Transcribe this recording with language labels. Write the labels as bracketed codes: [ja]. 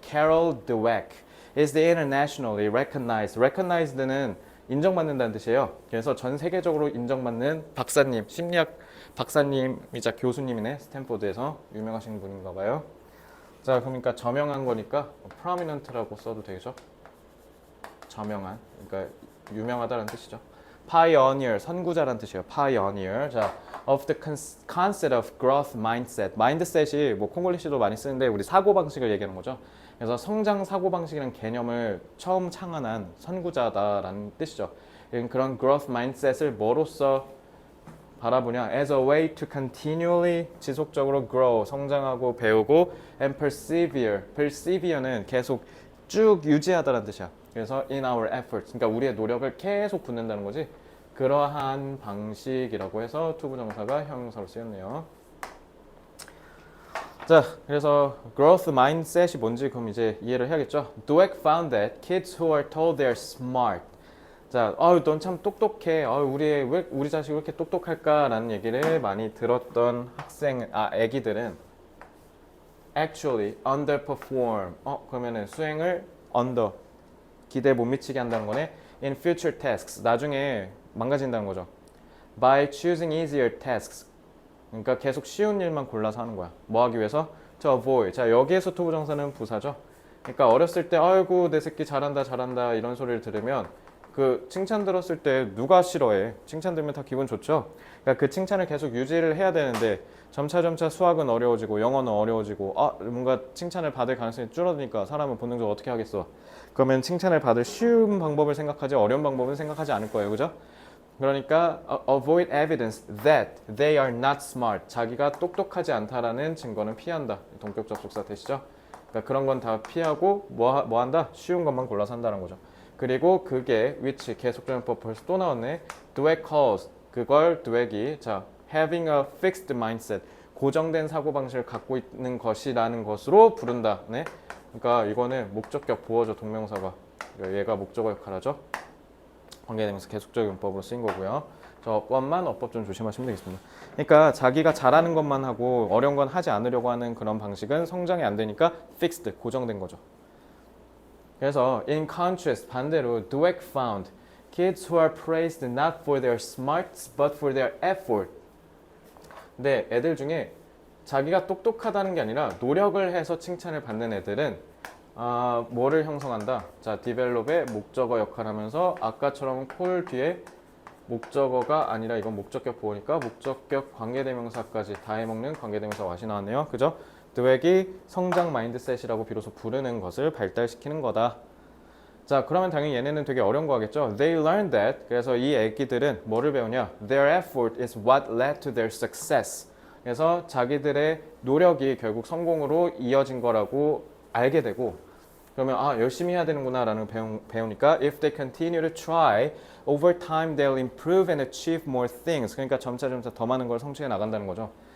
[en] Carol Dweck is the internationally recognized. [ko] recognized는 인정받는다는 뜻이에요. 그래서 전 세계적으로 인정받는 박사님, 심리학 박사님이자 교수님이네. 스탠포드에서 유명하신 분인가 봐요. 자, 그러니까 저명한 거니까 prominent라고 써도 되죠. 저명한, 그러니까 유명하다는 뜻이죠. pioneer, 선구자라는 뜻이에요. [en] pioneer. 자, of the concept of growth mindset. [ko] mindset이 뭐 콩글리시도 많이 쓰는데 우리 사고 방식을 얘기하는 거죠. 그래서 성장 사고 방식이라는 개념을 처음 창안한 선구자다라는 뜻이죠. 그런 growth mindset을 뭐로써 바라보냐? [en] as a way to continually 지속적으로 grow, [ko] 성장하고 배우고 [en] and persevere. [ko] persevere는 계속 쭉 유지하다라는 뜻이야. 그래서 [en] in our efforts, [ko] 그러니까 우리의 노력을 계속 붓는다는 거지. 그러한 방식이라고 해서 투부정사가 형용사로 쓰였네요. 자, 그래서 growth mindset이 뭔지 그럼 이제 이해를 해야겠죠. [en] Dweck found that kids who are told they are smart. [ko] 자, 넌 참 똑똑해. 왜 우리 자식이 왜 이렇게 똑똑할까라는 얘기를 많이 들었던 애기들은 [en] actually underperform. [ko] 그러면은 수행을 기대에 못 미치게 한다는 거네. [en] In future tasks, [ko] 나중에 망가진다는 거죠. [en] By choosing easier tasks, [ko] 그러니까 계속 쉬운 일만 골라서 하는 거야. 뭐 하기 위해서? [en] To avoid. [ko] 자, 여기에서 투부정사는 부사죠. 그러니까 어렸을 때 아이고 내 새끼 잘한다 이런 소리를 들으면 그 칭찬 들었을 때 누가 싫어해? 칭찬 들으면 다 기분 좋죠. 그러니까 그 칭찬을 계속 유지를 해야 되는데 점차 수학은 어려워지고 영어는 어려워지고 뭔가 칭찬을 받을 가능성이 줄어드니까 사람은 본능적으로 어떻게 하겠어? 그러면 칭찬을 받을 쉬운 방법을 생각하지 어려운 방법은 생각하지 않을 거예요. 그죠? [en] 그러니까 avoid evidence that they are not smart. [ko] 자기가 똑똑하지 않다라는 증거는 피한다. 동격 접속사 되시죠? 그러니까 그런 건 다 피하고 뭐 한다? 쉬운 것만 골라서 한다는 거죠. 그리고 그게 which 계속적용법 벌써 또 나왔네. [en] Dweck calls. [ko] 그걸 Dweck이 자 [en] having a fixed mindset. [ko] 고정된 사고방식을 갖고 있는 것이라는 것으로 부른다. 네? 그러니까 이거는 목적격 보어죠. 동명사가. 얘가 목적어 역할을 하죠. 관계대명사 계속적 용법으로 쓰인 거고요. 저것만 어법 좀 조심하시면 되겠습니다. 그러니까 자기가 잘하는 것만 하고 어려운 건 하지 않으려고 하는 그런 방식은 성장이 안 되니까 fixed, 고정된 거죠. [en] 그래서 in contrast, 반대로 Dweck found kids who are praised not for their smarts but for their effort. [ko] 근데 애들 중에 자기가 똑똑하다는 게 아니라 노력을 해서 칭찬을 받는 애들은 뭐를 형성한다? 자, develop의 목적어 역할하면서 아까처럼 콜 뒤에 목적어가 아니라 이건 목적격 보호니까 목적격 관계대명사까지 다 해먹는 관계대명사 왓이 나왔네요. 그죠? 드웩이 성장 마인드셋이라고 비로소 부르는 것을 발달시키는 거다. 자, 그러면 당연히 얘네는 되게 어려운 거 하겠죠? [en] They learned that. [ko] 그래서 이 애기들은 뭐를 배우냐? [en] Their effort is what led to their success. [ko] 그래서 자기들의 노력이 결국 성공으로 이어진 거라고 알게 되고, 그러면 열심히 해야 되는구나 라는 배우니까 [en] if they continue to try, over time they'll improve and achieve more things. [ko] 그러니까 점차 더 많은 걸 성취해 나간다는 거죠.